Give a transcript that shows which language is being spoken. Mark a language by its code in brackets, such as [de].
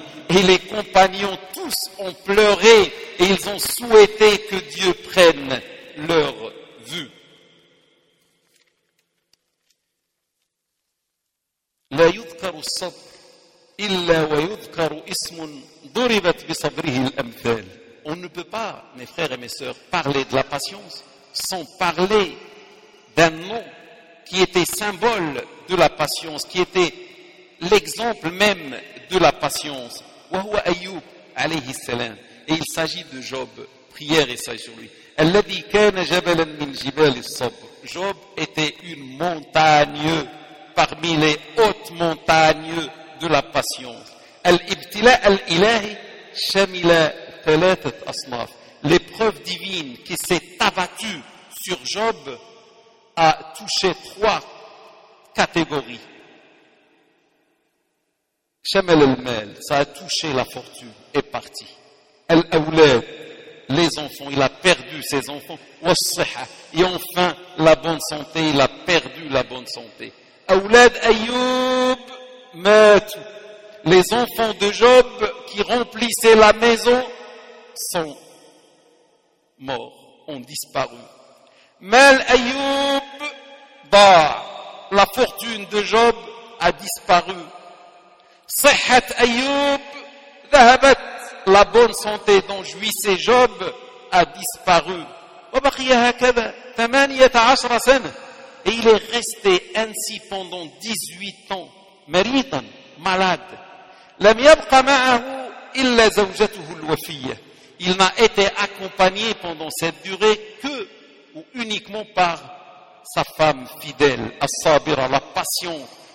[fr] Et les compagnons tous ont pleuré et ils ont souhaité que Dieu prenne leur vue. [ar] لا يذكر الصبر إلا ويذكر اسم ضربت بصبره الأمثال. [fr] On ne peut pas, mes frères et mes sœurs, parler de la patience sans parler d'un nom qui était symbole de la patience, qui était l'exemple même de la patience. [ar] وهو أيوب عليه السلام. [fr] Et il s'agit de Job, prière et salut sur lui. [ar] الذي كان جبلا من جبال الصبر. [fr] Job était une montagne parmi les hautes montagnes de la patience. [ar] الابتلاء الإلهي شمل ثلاثة أصناف. [fr] L'épreuve divine qui s'est abattue sur Job a touché trois catégories. [ar] شمل المال. [fr] Ça a touché la fortune. Est parti. [ar] الأولاد [fr] ses enfants, il a perdu ses enfants. [ar] والصحة. [fr] Et enfin, la bonne santé, il a perdu la bonne santé. [ar] أولاد أيوب ماتوا. [fr] Les enfants de Job qui remplissaient la maison sont morts, ont disparu. [ar] مال أيوب ضاع. [fr] La fortune de Job a disparu. [ar] صحة أيوب ذهبت. [fr] La bonne santé dont jouissait Job a disparu. Et il est resté ainsi pendant 18 ans. Maritan, malade. [ar] لم يبقى معه إلا زوجته الوفية. [fr] Il n'a été accompagné pendant cette durée que ou uniquement par sa femme fidèle, [ar] الصابرة, [fr] la patiente.